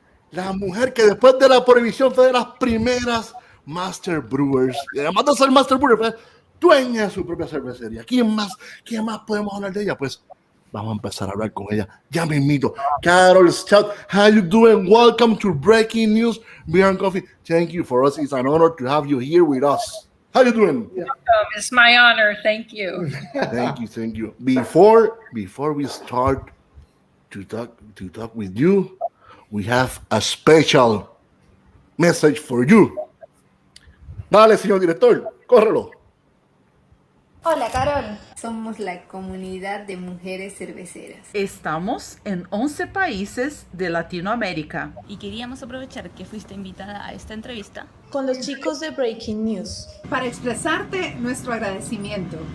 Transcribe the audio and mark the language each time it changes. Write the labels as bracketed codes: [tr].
[es] La mujer que después de la prohibición fue de las primeras master brewers, y además de ser master brewer, fue dueña de su propia cervecería. ¿Quién más podemos hablar de ella? Pues vamos a empezar a hablar con ella ya mismito. [en] Carol Stoudt, how you doing? Welcome to Breaking News Beer and Coffee. Thank you. For us, it's an honor to have you here with us. How you doing? It's my honor. Thank you. Thank you. Before we start to talk with you, we have a special message for you. [es] Dale, señor director, córrelo. Hola, Carol. Somos la comunidad de mujeres cerveceras. Estamos en 11 países de Latinoamérica. Y queríamos aprovechar que fuiste invitada a esta entrevista con los chicos de Breaking News para expresarte nuestro agradecimiento